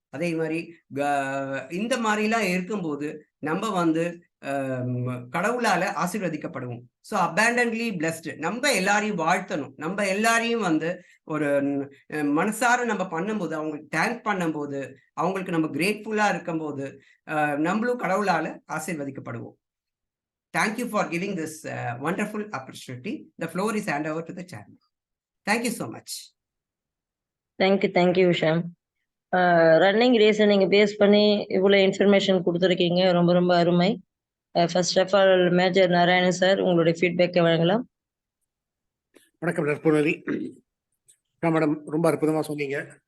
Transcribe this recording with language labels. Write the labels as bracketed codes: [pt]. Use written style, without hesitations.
[ta] அதே மாதிரி இந்த மாதிரிலாம் இருக்கும்போது நம்ம வந்து கடவுளால ஆசீர்வதிக்கப்படுவோம். [en] So abundantly blessed. [ta] நம்ம எல்லாரையும் வாழ்த்தணும். நம்ம எல்லாரையும் வந்து ஒரு மனசார நம்ம பண்ணும்போது, அவங்களுக்கு தேங்க் பண்ணும்போது, அவங்களுக்கு நம்ம கிரேட்ஃபுல்லா இருக்கும்போது நம்மளும் கடவுளால ஆசீர்வதிக்கப்படுவோம். [en] Thank you for giving this wonderful opportunity. The floor is hand over to the chairman. Thank you so much. Thank you Sham. [ta] Running ரேஸை நீங்கள் பேஸ் பண்ணி இவ்வளோ இன்ஃபர்மேஷன் கொடுத்துருக்கீங்க. ரொம்ப ரொம்ப அருமை. First of all major Narayanan sir, உங்களுடைய ஃபீட்பேக்கை வழங்கலாம். வணக்கம் நற்புணரி மேடம், ரொம்ப அற்புதமாக சொன்னீங்க.